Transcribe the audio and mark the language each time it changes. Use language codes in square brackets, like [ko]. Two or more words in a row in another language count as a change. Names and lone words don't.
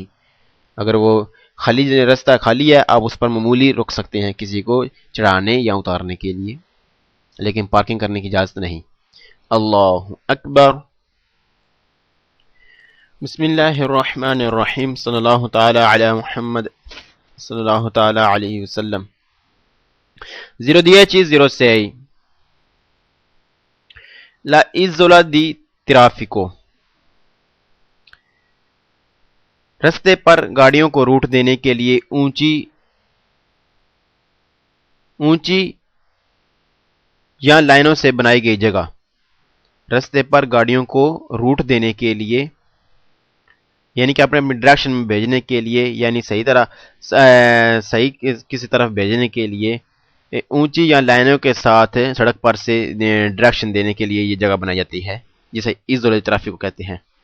[ur] اگر وہ خالی رستہ خالی ہے آپ اس پر معمولی رک سکتے ہیں کسی کو چڑھانے یا اتارنے کے لیے، لیکن پارکنگ کرنے کی اجازت نہیں۔ [ar] اللہ اکبر۔ بسم اللہ الرحمن الرحیم، صلی اللہ تعالی علی محمد صلی اللہ تعالی علیہ وسلم۔ [ur] 10-10-6 [it] La isola di traffico [ur] رستے پر گاڑیوں کو روٹ دینے کے لیے اونچی یا لائنوں سے بنائی گئی جگہ۔ رستے پر گاڑیوں کو روٹ دینے کے لیے یعنی کہ اپنے ڈائریکشن میں بھیجنے کے لیے، یعنی صحیح کسی طرف بھیجنے کے لیے اونچی یا لائنوں کے ساتھ سڑک پر سے ڈائریکشن دینے کے لیے یہ جگہ بنائی جاتی ہے جسے [it] isole traffico [ur] کو کہتے ہیں۔